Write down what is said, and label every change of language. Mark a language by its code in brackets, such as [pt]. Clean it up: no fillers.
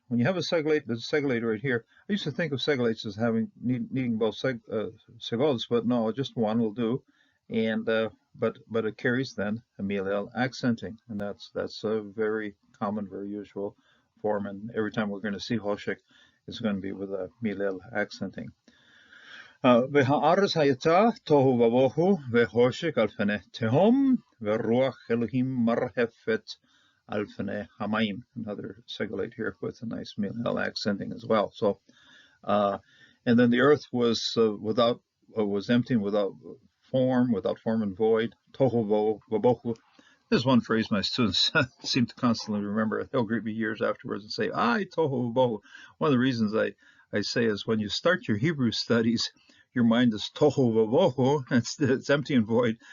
[en] When you have a segolate, there's a segolate right here. I used to think of segolates as needing both segols, but no, just one will do. And but it carries then a milial accenting, and that's a very common, very usual form. And every time we're going to see Hoshek, it's going to be with a milial accenting. [he] והארץ הייתה תוהו ובוהו וחושך על פני תהום ורוח אלוהים מרחפת על פני המים. [en] Another segolate here with a nice milal accenting as well. So, and then the earth was was empty, without form and void. [he] Tohu vabohu. [en] This is one phrase my students seem to constantly remember. They'll greet me years afterwards and say, "Ay, tohu vabohu." One of the reasons I say is when you start your Hebrew studies, your mind is tohu vavohu, it's empty and void.